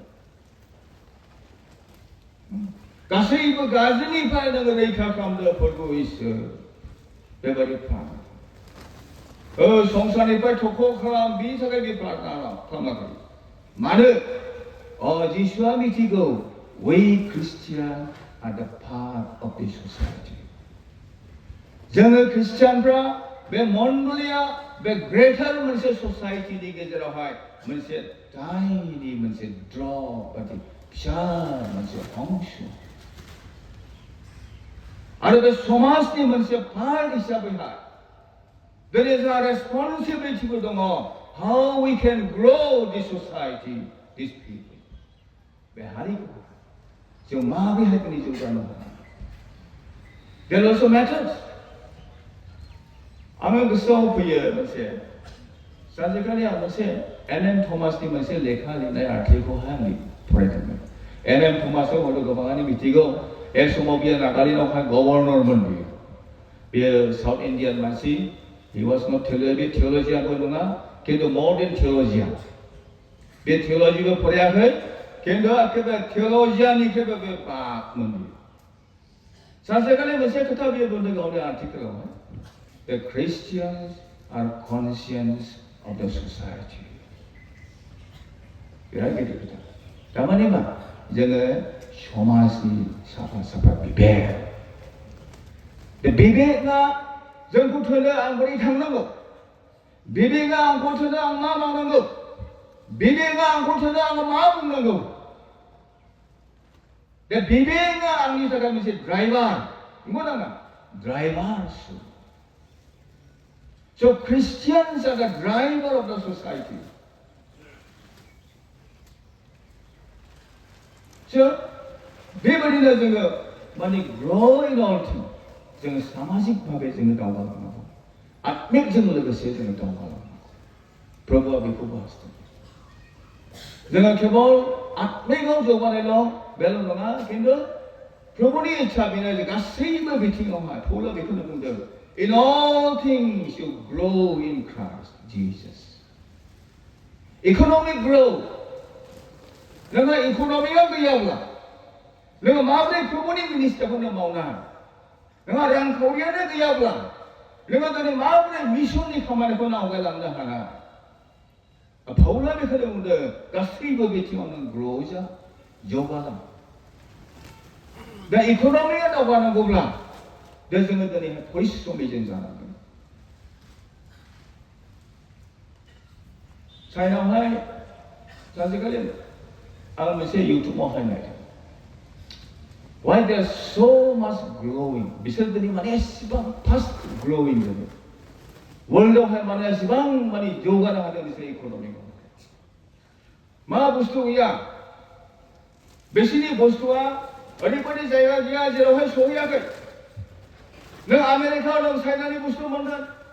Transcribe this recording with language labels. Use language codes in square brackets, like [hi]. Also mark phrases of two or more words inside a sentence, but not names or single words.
[brx] गासैबो गाज्रिनिफ्राय नोङो रैखा खालामदो प्रभु इसोर बेबायदि प्रार्थना संसारनिफ्राय थख' खालाम बिनि थाखाय बे प्रार्थना खालामाखै मानो जिसुआ मिथिगौ [en] we Christians are the part of the society [brx] जोङो ख्रिस्टियानफ्रा बे मण्डलिया बे ग्रेटार मोनसे ससाइटिनि गेजेरावहाय मोनसे टाइनि मोनसे ड्रप बायदि फिसा मोनसे अंश आरो बे समाजनि मोनसे पार्ट हिसाबैहाय [en] there is a responsibility [brx] दङ [en] how we can grow this society these people [brx] बे हारिखौ जों माबोरैहाय दिनै जौगानो हागोन [en] there also matters [brx] आङो गोसोआव फैयो मोनसे सानसेखालि आं मोनसे एन थमासनि मोनसे लेखा लिरनाय आर्टिकेलखौहाय आं फरायदोंमोन एन थमासखौ हयथ' गोबाङानो मिथिगौ एक समाव बियो नागालेण्डआवहाय गभर्नरमोन बियो साउथ इण्डियान मानसि [en] he was not [brx] बे थिय'लजियानबो नङा खिन्थु [en] more than [brx] थिय'लजियान बे थिय'लजिबो फरायाखै खिन्थु एखेबारे थिय'लजियाननिख्रुइबो बे बाकमोन बियो सानसेखालि मोनसे खोथा बियो बुंदों गावनि आर्टिकेलावहाय [en] The Christians are conscience of the society. [brx] बिराद गिदिर खोथा थारमाने मा जोङो समाजनि साफा बिबेक बे बिबेकआ जोंखौ थोनो आं बोरै थांनांगौ बिबेकआ आंखौ थोनो आं मा मावनांगौ बिबेकआ आंखौ थोनो आं मा बुंनांगौ बे बिबेकआ आंनि थाखाय मोनसे ड्राइभार नंगौ नामा ड्राइभार [en] So Christians are the driver of the society. [brx] So बेबायदिनो जोङो माने [en] grow in all things [brx] जोङो सामाजिक भाबै जोङो दावगालांनांगौ आत्मिकजों लोगोसे जोङो दावगालांनांगौ प्रभुआ बेखौबो हास्थायो जोङो केवल आत्मिकआव जौगानायल' बेल' नङा खिन्थु प्रभुनि इच्छा बेनो जे गासैबो बिथिङावहाय पौलआ बेखौनो बुंदों [en] In all things you grow in Christ Jesus. Economic growth. [brx] नोङो इक'नमिकआ गैयाब्ला नोङो माबोरै प्रभुनि मिनिस्टारखौनो मावनो हागोन नोंहा रांखावरियानो गैयाब्ला नोङो दिनै माबोरै मिसननि खामानिखौनो आवगायलांनो हागोन पौलआ बेखौनो बुंदों गासैबो बिथिङाव नों ग्र' जा जौगालां दा इक'नमिकआ दावगानांगौब्ला दा जोङो दिनैहाय परिश्रमि जों जानांगोन चाइनायावहाय सानसेखालि आं मोनसे इउटुबावहाय नायदों [en] why they are so much growing [brx] बिसोर दिनै माने एसेबां [en] fast growing [brx] जादों वर्ल्डआवहाय माने एसेबां माने जौगानो हादों बिसोर इक'नमिकआव मा बुस्थु गैया बिसोरनि बुस्थुआ ओरैबायदि जायगा गैया जेरावहाय सहैयाखै नों आमेरिकायाव नों चाइनानि बुस्थु मोनगोन